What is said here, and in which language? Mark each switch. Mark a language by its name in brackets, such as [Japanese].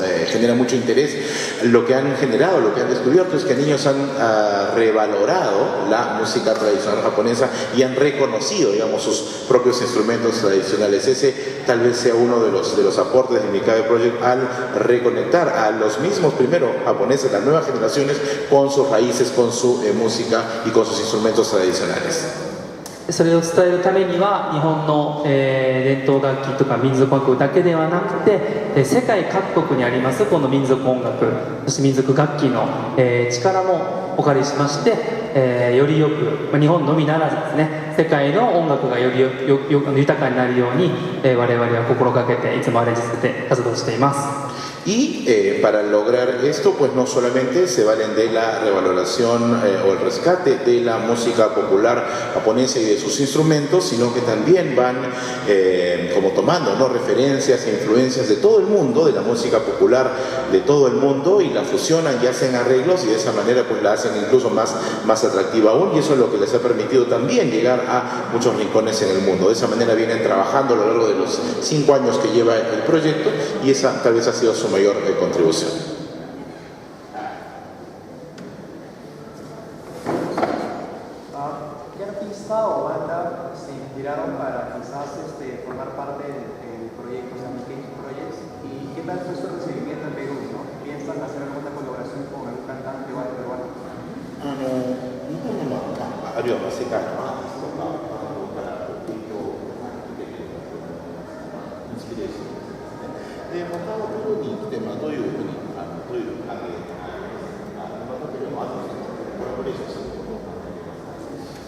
[Spanish] Genera mucho interés, lo que han generado, lo que han descubierto es que niños han revalorado la música tradicional japonesa y han reconocido, digamos, sus propios instrumentos tradicionales. Ese tal vez sea uno de los aportes de Mikage Project al reconectar a los mismos primero japoneses, las nuevas generaciones, con sus raíces, con su música y con sus instrumentos tradicionales. [Japanese] それを伝えるためには日本の、伝統楽器とか民族音楽だけではなくて、世界各国にありますこの民族音楽、そして民族楽器の、力もお借りしまして、よりよく、日本のみならずですね、世界の音楽がより豊かになるように、我々は心がけていつもアレンジして活動しています。 [Spanish] Y para lograr esto, pues no solamente se valen de la revaloración o el rescate de la música popular japonesa y de sus instrumentos, sino que también van como tomando, ¿no? referencias e influencias de todo el mundo, de la música popular de todo el mundo, y la fusionan y hacen arreglos, y de esa manera pues la hacen incluso más atractiva aún, y eso es lo que les ha permitido también llegar a muchos rincones en el mundo. De esa manera vienen trabajando a lo largo de los 5 años que lleva el proyecto, y esa tal vez ha sido su mayor contribución. ¿Qué artista o banda se inspiraron para quizás formar parte del proyecto, o sea, Mikage Projects? ¿Y qué tal fue su recibimiento en Perú? ¿No? ¿Piensan hacer alguna colaboración con algún cantante o algo peruano? [Japanese] 日本のあるいは世界のアーティストが影響を受けているインスピレーションですね。で、またペルーに来て、どういうふうにどういう関係またペルーのアーティストとコラボレーションすることを